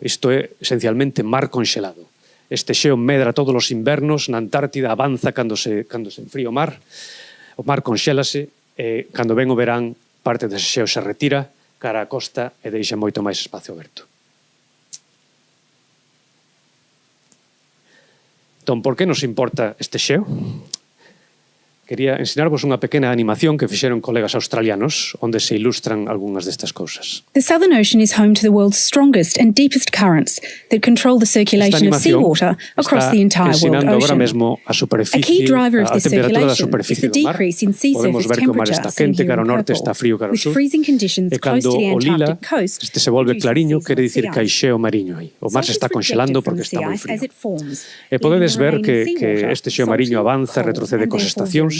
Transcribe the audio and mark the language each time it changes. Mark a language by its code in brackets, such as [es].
[gl] Isto é, esencialmente, mar conxelado. Este xeo medra todos os invernos, na Antártida avanza cando se enfría o mar conxélase e cando ven o verán parte dese xeo se retira cara á costa e deixa moito máis espacio aberto. Entón, por que nos importa este xeo? Quería ensinarvos unha pequena animación que fixeron colegas australianos onde se ilustran algunhas destas cousas. [en] The Southern Ocean is home to the world's strongest and deepest currents that control the circulation of seawater across the entire world ocean. A key driver of this circulation is the decrease in sea surface temperature seen here in purple, with freezing conditions close to the Antarctic coast. [gl] Este se volve clariño, quere dicir que hai xeo mariño aí. O mar se está conxelando porque está moi frío. E podedes ver que este xeo mariño avanza, retrocede cos estacións.